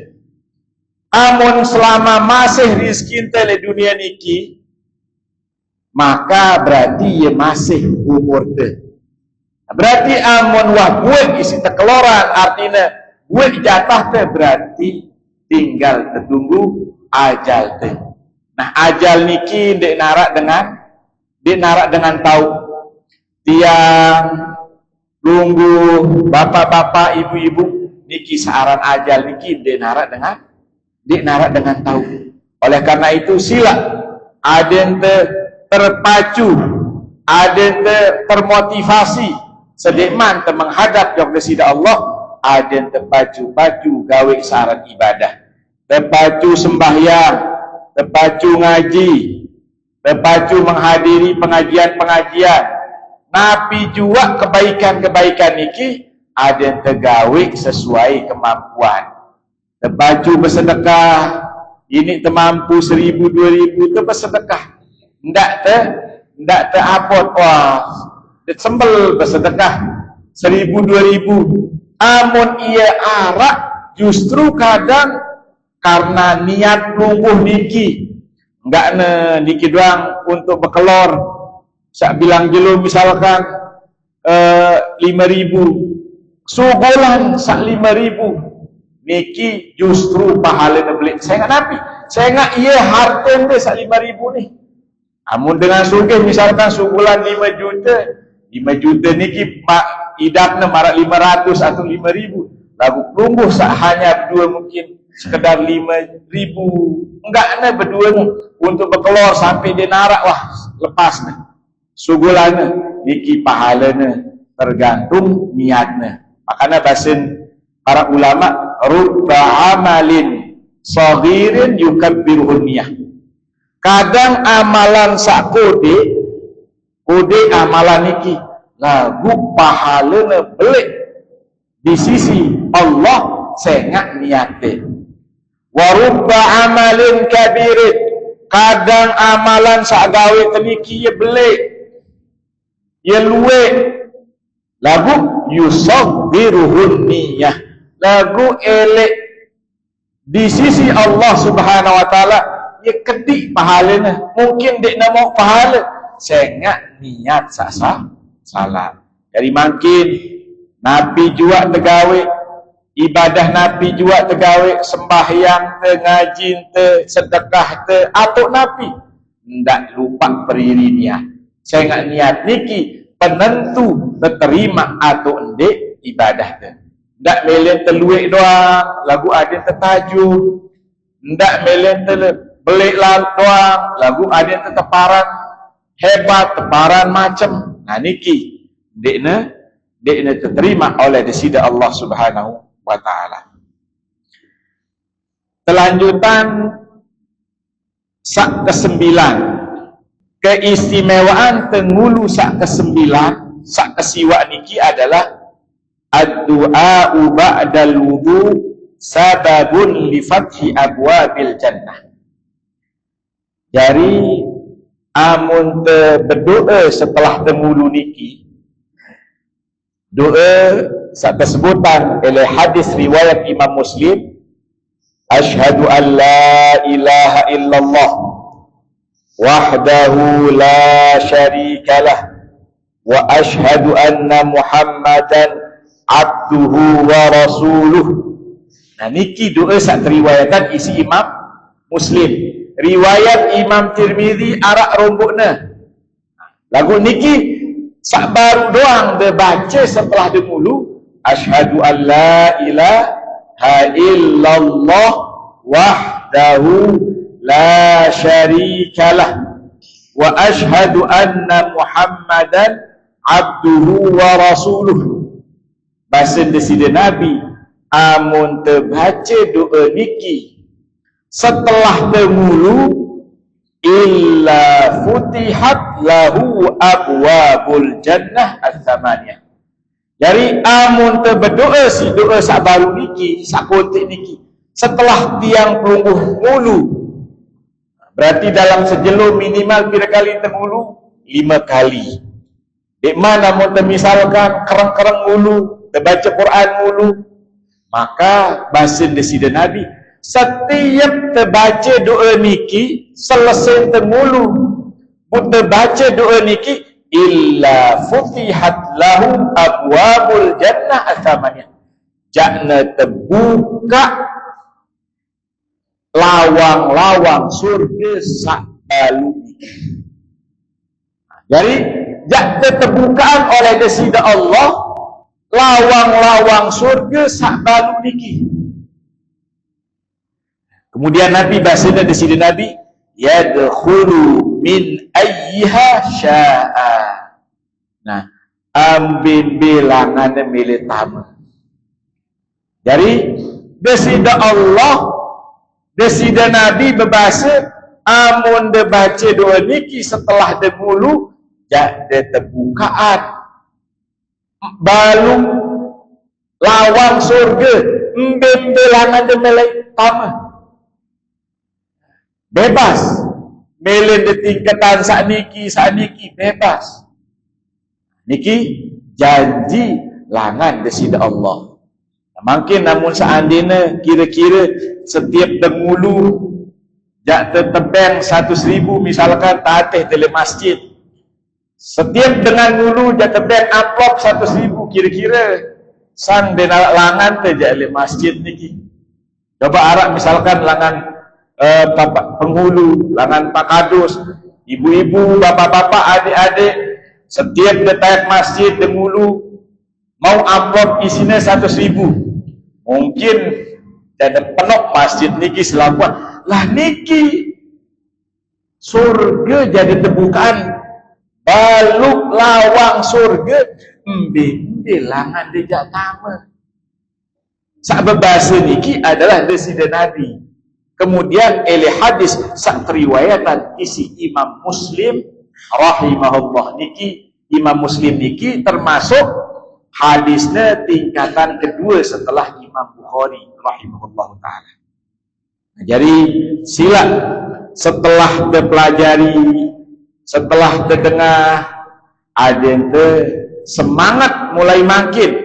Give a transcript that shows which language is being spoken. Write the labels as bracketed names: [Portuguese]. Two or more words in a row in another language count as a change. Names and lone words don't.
[Sasak] Amun selama masih rizki ente le dunia niki, maka berarti ia masih umur te. Berarti amun wah buat isi tekeloran, artinya buat jatah te berarti tinggal tertunggu ajal te. Nah, ajal niki dek narak dengan tahu tiang lunggu bapak-bapak ibu-ibu niki searan ajal niki dek narak dengan tahu. Oleh karena itu sila aden terpacu, aden termotivasi sedekman menghadap yang desida Allah, aden terpacu gawe syarat ibadah, terpacu sembahyang, terpacu ngaji, terpacu menghadiri pengajian-pengajian, napi juga kebaikan-kebaikan niki aden tergawe sesuai kemampuan. [Indonesian] Terpacu bersedekah, ini termampu 1.000 2.000 tu bersedekah. [Sasak] Ndak te apot wah sembel bersedekah 1.000 2.000. Amun ia arak justru kadang karena niat lungguh niki enggak niki doang untuk bekelor sak bilang jelo misalkan 5.000 sugolan sak 5.000 niki justru pahala beli. Saya nggak nabi saya ingat ia harta dia sak 5,000 ni. Amun dengan sugih misalkan sebulan 5 juta. 5 juta ni idapna marak 500 atau 5,000. Lagu pelumbuh sak hanya berdua mungkin sekedar 5,000. Enggak na berdua ni untuk berkeluar sampai dia narak wah lepas na. Sugulana niki pahalana tergantung niatna. [Indonesian] Makanya bahasa para ulama [Arabic] رب عمل صغير يكبره النية. [Sasak] Kadang amalan sak kode amalan niki lagu pahalana belik di sisi Allah sengak niate. [Arabic] ورب عمل كبير, [Sasak] kadang amalan sak gawe teniki ye belik ye luwe lagu [Arabic] يصغره النية, [Sasak] lagu elek di sisi Allah [Arabic] سبحانه وتعالى [Sasak] ia kedik pahalanya. Mungkin dek nak mau pahala sengak niat sasa salah. Jadi makin Nabi juga tegawe ibadah, Nabi juga tegawe sembahyang te, ngaji te, sedekah te, atuk Nabi ndak lupa periri niat. Sengak niat niki penentu terima atau endek ibadah te. Ndak melen teluik doang lagu ada tertajuk, ndak melen belik doang lagu ada teparan hebat, teparan macam. Nah niki dekna terima oleh desida Allah [Arabic] سبحانه وتعالى. [Sasak] Kelanjutan sak ke-9, keistimewaan tengulu sak ke-9, sak kesiwa niki adalah [Arabic] الدعاء بعد الوضوء سبب لفتح أبواب الجنة. [Sasak] Jadi amun berdoa setelah tengulu niki, doa sak tesebutan oleh hadis riwayat Imam Muslim, [Arabic] أشهد أن لا إله إلا الله وحده لا شريك له وأشهد أن محمدا عبده ورسوله. [Sasak] Nah niki doa sak riwayatan isi Imam Muslim. Riwayat Imam Tirmizi arak rombokna. Lagu niki sak baru doang dia baca setelah dia mulu [Arabic] أشهد أن لا إله إلا الله وحده لا شريك له وأشهد أن محمدا عبده ورسوله. [Sasak] Bahasa desida Nabi amun terbaca doa niki setelah temulu [Arabic] إلا فتحت له أبواب الجنة الثمانية. [Sasak] Jadi amun berdoa si doa sak baru niki, sak kontek niki setelah tiang pelungguh mulu, berarti dalam sejelo minimal kira kali temulu 5 kali. Di mana mau misalkan kereng-kereng mulu, terbaca Quran mulu, maka bahasa desida Nabi setiap terbaca doa niki selesai temulu terbaca doa niki [Arabic] إلا فتحت له أبواب الجنة الثمانية, [Sasak] jakna terbuka lawang-lawang surga sak balu niki. Jadi jakna terbukaan oleh desida Allah lawang-lawang surga sak balu niki. [Indonesian] Kemudian Nabi bahasanya di sini Nabi [Arabic] يدخل من أيها شاء. [Sasak] Nah, ambil bilangan milik tamu. Jadi desida Allah, desida Nabi berbahasa amun de baca doa niki setelah de mulu jadi terbukaan balu lawang surga ambil bilangan milik tamu. Bebas melen di tingkatan sak niki bebas niki janji langan desida Allah. Mungkin namun seandainya kira-kira setiap dengulu jak tertebang 100,000 misalkan tatih dalam masjid, setiap dengan mulu jak tebang amplop 100,000 kira-kira sang denal langan te jak dalam masjid niki. Coba arak misalkan langan Bapak penghulu, langan Pak Kadus, ibu-ibu, bapak-bapak, adik-adik, setiap detak masjid dengulu mau amplop isinya 100.000, mungkin jadi penuh masjid niki selakuan lah niki surga jadi tebukaan baluk lawang surga embe langan dejak tama sak bebasa niki adalah desida Nabi. [Indonesian] Kemudian oleh hadis sak riwayatan isi Imam Muslim rahimahullah niki, Imam Muslim niki termasuk hadisnya tingkatan kedua setelah Imam Bukhari [Arabic] رحمه الله تعالى. [Indonesian] Jadi sila setelah dipelajari, setelah terdengar, ada yang semangat mulai makin.